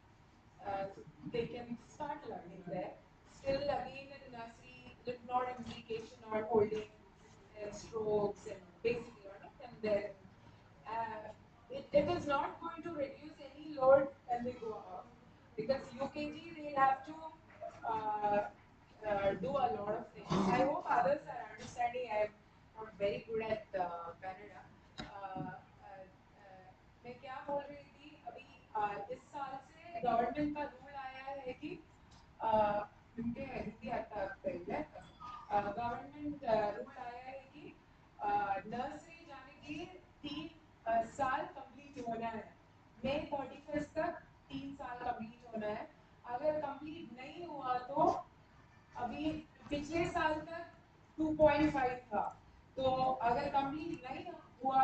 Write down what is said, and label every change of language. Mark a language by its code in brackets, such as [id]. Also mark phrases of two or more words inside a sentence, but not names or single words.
[en] So they can start learning there. Still again in nursery, little more implication on holding and strokes and basic learning, and then it is not going to reduce any load when they go up, because UKG they'll have to do a lot of things. I hope others are understanding. I am not very good at Canada. [hi] मैं क्या बोल रही थी अभी इस साल से गवर्नमेंट का रूल आया है कि [kn] ನಿಮಗೆ ಹಿಂದಿ ಅರ್ಥ ಆಗ್ತಾ ಇದೆ [en] government rule [hi] आया है कि नर्सरी जाने के लिए 3 साल कंप्लीट होना है May 31st तक 3 साल कंप्लीट होना है अगर कंप्लीट नहीं हुआ तो अभी पिछले साल तक 2.5 था तो अगर कंप्लीट नहीं हुआ